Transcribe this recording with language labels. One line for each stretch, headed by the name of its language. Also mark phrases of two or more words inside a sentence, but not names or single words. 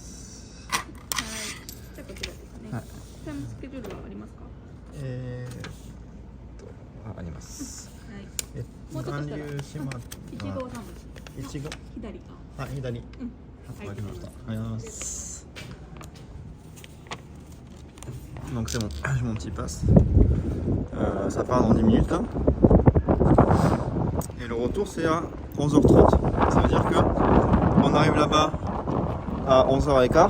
Japanese: はい。じゃあこちらですね。はい。タイムスケジュールはありますか？あります。はい。もうちょっとしたら。1号3文字。1号。左か。あ、左。うん。わかりました。ありがとうございます。
French: Donc c'est bon, j'ai mon petit pass. Ça part dans 10 minutes là. Et le retour c'est à 11h30. Ça veut dire que on arrive là-bas à 11h15.